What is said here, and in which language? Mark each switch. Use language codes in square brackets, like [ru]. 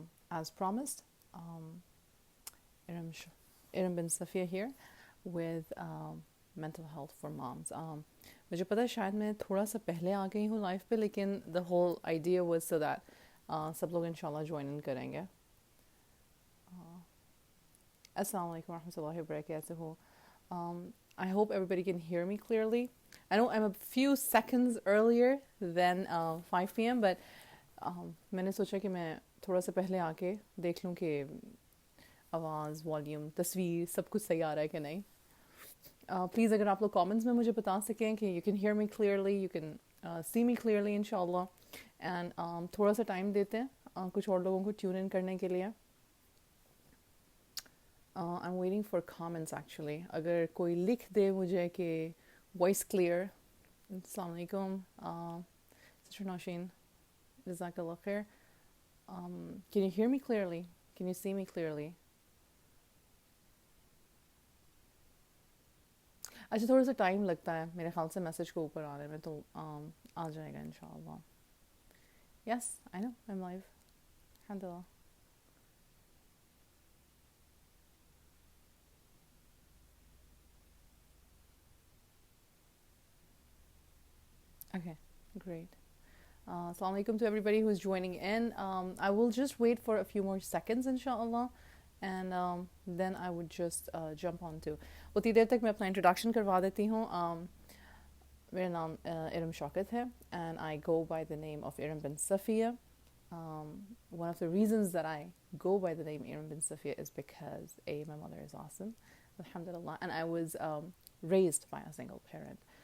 [en] As promised, Iram, Iram bin Safia here with mental health for moms. [hi] मुझे पता है शायद मैं थोड़ा सा पहले आ गई हूँ लाइफ पे, लेकिन [en] the whole idea was so that [hi] सब लोग इंशाल्लाह ज्वाइन इन करेंगे. [ar] Assalamu alaikum wa rahmatullahi wa barakatuhu. [en] I hope everybody can hear me clearly. I know I'm a few seconds earlier than 5 p.m. [hi] but मैंने सोचा कि मैं थोड़ा सा पहले आके देख लूँ कि आवाज़, वॉल्यूम, तस्वीर सब कुछ सही आ रहा है कि नहीं. प्लीज़ अगर आप लोग कमेंट्स में मुझे बता सकें कि [en] you can hear me clearly, [hi] you can see मी clearly इंशाल्लाह. एंड थोड़ा सा टाइम देते हैं कुछ और लोगों को ट्यून इन करने के लिए. [en] I'm waiting for comments actually. [hi] अगर कोई लिख दे मुझे कि वॉइस क्लियर. [ar] अस्सलाम वालेकुम Sister Nashin, Jazakallah khair. [en] Can you hear me clearly? Can you see me clearly? [hi] अच्छा, थोड़ा सा टाइम लगता है मेरे ख्याल से मैसेज को ऊपर आने में, तो आ जाएगा इंशाल्लाह. [en] Yes, I know, I'm live. Alhamdulillah. Okay, great. Assalamu alaikum to everybody who's joining in. I will just wait for a few more seconds, inshallah, and then I would just jump on to. [hi] उतनी देर तक मैं अपना introduction करवा देती हूँ. मेरा नाम Iram Shaukat है, [en] and I go by the name of Iram bin Safia. One of the reasons that I go by the name Iram bin Safia is because my mother is awesome, alhamdulillah, and I was raised by a single parent.